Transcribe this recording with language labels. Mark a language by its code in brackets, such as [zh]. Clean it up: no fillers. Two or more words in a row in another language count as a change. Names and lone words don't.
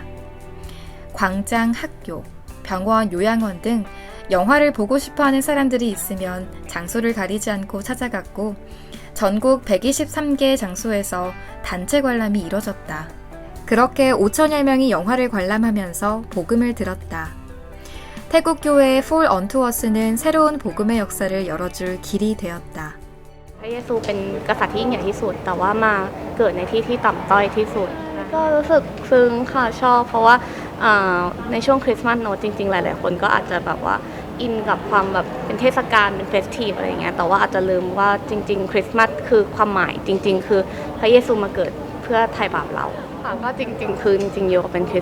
[ko] 광장, 학교, 병원, 요양원 등 영화를 보고 싶어하는 사람들이 있으면 장소를 가리지 않고 찾아갔고 전국 123개의 장소에서 단체 관람이 이뤄졌다. 그렇게 5천여 명이 영화를 관람하면서 복음을 들었다. 태국 교회의 For Unto Us는 새로운 복음의 역사를 열어줄 길이 되었다. [th] พระเยซูเป็นกษัตริย์ที่ยิ่งใหญ่ที่สุดแต่ว่ามาเกิดในที่ที่ต่ำต้อยที่สุดก็รู้สึกซึ้งค่ะชอบเพราะว่าในช่วงคริสต์มาสเนอะจริงๆหลายๆคน ก็อาจจะแบบว่าอินกับความแบบเป็นเทศกาลเป็นเฟสทีฟอะไรอย่างเงี้ยแต่ว่าอาจจะลืมว่าจริงๆคริสต์มาสคือความหมายจริงๆคือพระเยซูมาเกิดเพื่อไถ่บาปเราค่ะก็จริงๆคือจริงๆโยเป็นคริส